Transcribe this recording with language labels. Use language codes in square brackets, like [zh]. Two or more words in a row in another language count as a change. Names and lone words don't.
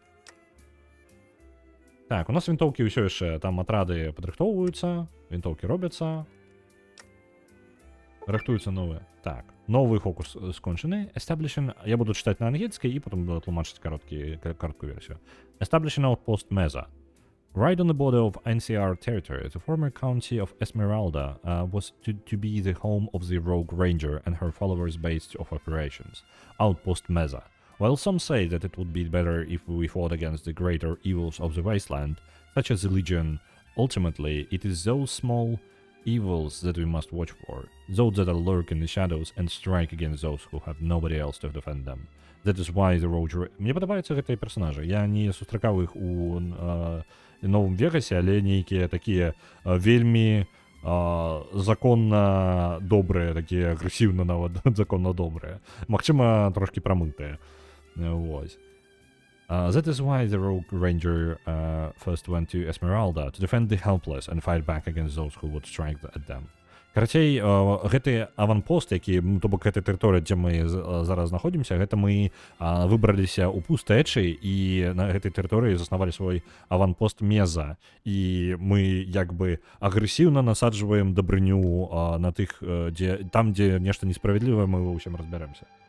[be] Так, у нас вінтоўкі ўсё яшчэ, там атрады падрыхтоўваюцца, вінтоўкі робяцца. Рыхтуюцца новыя. Так, новый фокус скончаны. Establishing, я буду чытаць на ангельскай і потым буду тлумачыць кароткую версію. [en] Establishing outpost Meza. Right on the border of NCR territory, the former county of Esmeralda was to be the home of the Rogue Ranger and her followers' base of operations, Outpost Meza. While some say that it would be better if we fought against the greater evils of the wasteland, such as the Legion, ultimately it is those small evils that we must watch for, those that lurk in the shadows and strike against those who have nobody else to defend them. That is why the Rogue... [be] Мне падабаюцца гэтыя персонажы. Я не сустракаў іх у Новым Вегасе, але нейкія такія вельмі законна добрыя, такія агрэсіўна нават законна добрыя. Магчыма, трошкі прамытыя. Вось. [en] That is why the Rogue Ranger first went to Esmeralda to defend the helpless and fight back against those who would strike at them. [be] Карацей, гэты аванпост, які, то бок гэта тэрыторыя, дзе мы зараз знаходзімся, гэта мы выбраліся ў пустэчы і на гэтай тэрыторыі заснавалі свой аванпост Меза. І мы як бы агрэсіўна насаджваем дабрыню на тых, там, дзе нешта несправядлівае, мы ва ўсім разбярэмся.